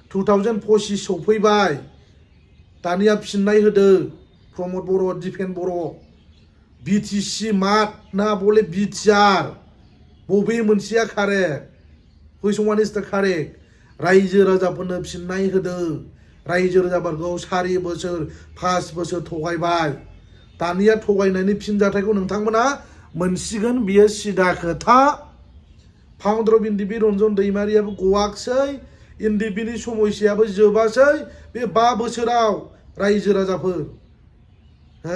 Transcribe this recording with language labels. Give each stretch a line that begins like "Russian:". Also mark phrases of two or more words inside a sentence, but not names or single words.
Bodo: 2025 सौफैबाय दानिया फिननाय होदो प्रमद बर' दिपेन बर' बिटिसि मात ना बले बिटिआर बबे मोनसेया कारेक्ट
English: which one is the correct
Bodo: रायजो राजाफोरनो फिननाय होदो रायजो राजाफोरखौ 4 बोसोर 5 बोसोर थगायबाय दानिया थगायनायनि फिनजाथायखौ नोंथांमोना मोनसिगोन बियो सिदा खोथा फाउन्डार अफ एनडिबि रन्जन दैमारियाबो गवाखसै एनडिबिनि समयसायाबो जोबासै बे 5 बोसोराव रायजो राजाफोर हो